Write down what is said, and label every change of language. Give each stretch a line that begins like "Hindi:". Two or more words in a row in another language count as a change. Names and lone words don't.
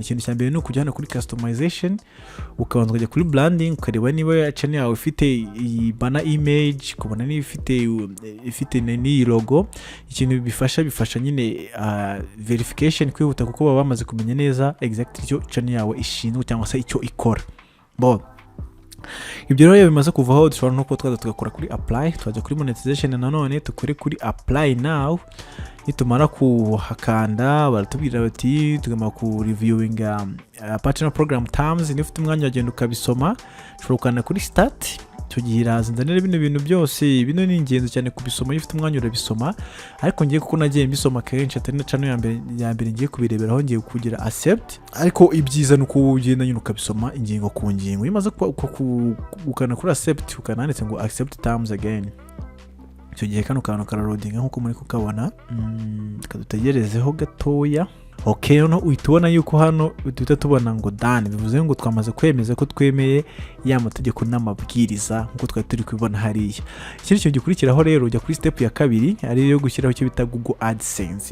Kinyarwanda: Ikintu cya mbere ni ukujya hano kuri customization, ukabanza ukajya kuri branding, ukareba niba channel yawe ifite
English: banner image,
Kinyarwanda: kubona niba ifite ni logo. Ikintu bifasha nyine verification kwihuta, kuko baba bamaze kumenya neza exactly icyo channel yawe ishinzwe cyangwa se icyo ikora. Ibyo rero bimaze kuvaho, dushobora no kuba tugakora kuri apply, twajya kuri monetization nanone tukore kuri
English: apply now.
Kinyarwanda: Nitumara kuhakanda baratubwira bati tugomba ku reviewing
English: partner program terms.
Kinyarwanda: Ni ufite umwanya wagenda ukabisoma, ushobora kuri start, tugira zindanira bino bintu byose. Bino ni ingenzi cyane kubisoma, iyo ufite umwanya urabisoma. Ariko ngiye kuko nagiye mbisoma kenshi, atari na channel ya mbere ngiye kubireberaho, ngiye kugira accept. Ariko ibyiza nuko ugenda nyine ukabisoma ingingo ku ngingo. Iyo umaze gukana kuri accept, ukananditse ngo
English: accept terms again,
Kinyarwanda: icyo gihe kano kantu kararodinga nkuko muri kukabona. Kadutegerezeho gatoya. Okay, no uhitubona yuko hano duhita tubona ngo done, bivuze ngo twamaze kwemeza ko twemeye ya mategeko n'amabwiriza nkuko twari turi kubibona hariya. Ikindi kintu gikurikiraho rero, ujya kuri step ya kabiri, ari yo gushyiraho icyo bita Google AdSense.